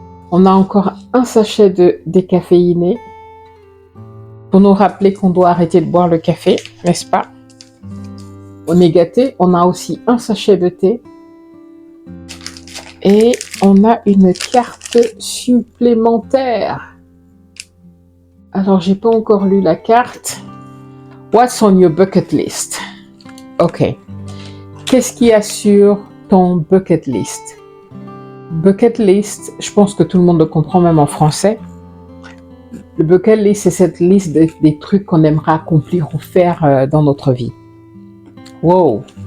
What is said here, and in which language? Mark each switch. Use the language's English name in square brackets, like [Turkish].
[French] On a encore un sachet de décaféiné pour nous rappeler qu'on doit arrêter de boire le café, n'est-ce pas? On est gâté. On a aussi un sachet de thé. Et on a une carte supplémentaire. Alors, j'ai pas encore lu la carte. [English] What's on your bucket list? Ok. [French] Qu'est-ce qu'il y a sur ton bucket list? Bucket list, je pense que tout le monde le comprend même en français. Le bucket list, c'est cette liste des trucs qu'on aimerait accomplir ou faire dans notre vie. Wow!